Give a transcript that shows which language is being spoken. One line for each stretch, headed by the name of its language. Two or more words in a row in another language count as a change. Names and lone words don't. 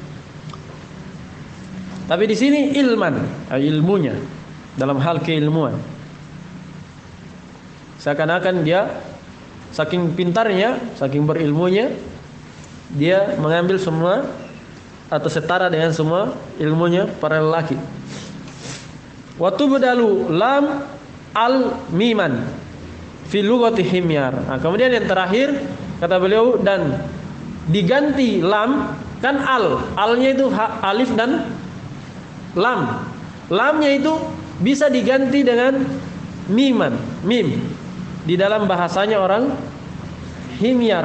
Indonesian: Tapi di sini ilman, ilmunya dalam hal keilmuan. Seakan-akan dia saking pintarnya, saking berilmunya, dia mengambil semua atau setara dengan semua ilmunya para lelaki.
Arabic: وتبدل لام ال ميما في لغة حمير.
Indonesian: Nah, kemudian yang terakhir kata beliau, dan diganti lam, kan alnya itu alif dan lam. Lamnya itu bisa diganti dengan mim. Di dalam bahasanya orang himyar.